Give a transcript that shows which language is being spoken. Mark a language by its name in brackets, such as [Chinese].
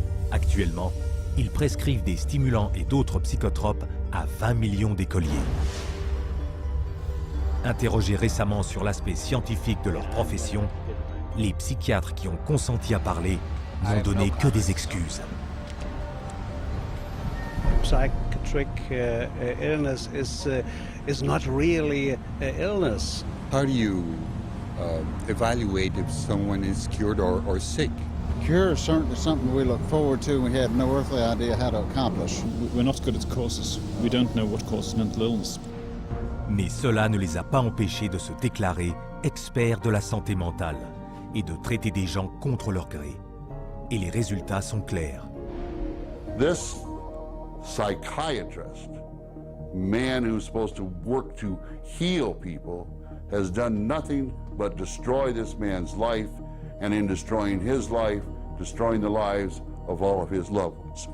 [French] Actuellement, ils prescrivent des stimulants et d'autres psychotropes à 20 millions d'écoliers. Interrogés récemment sur l'aspect scientifique de leur profession, les psychiatres qui ont consenti à parler n'ont donné que des excuses. [English] Psychiatric illness is not really an illness. How do you evaluate if someone is cured or sick? Cure is certainly something we look forward to. We have no earthly idea how to accomplish. We're not good at causes. We don't know what causes mental illness. [French] Mais cela ne les a pas empêchés de se déclarer experts de la santé mentale et de traiter des gens contre leur gré. Et les résultats sont clairs. [English] This psychiatrist, man who's supposed to work to heal people, has done nothing but destroy this man's life, and in destroying his life, destroying the lives of all of his loved ones.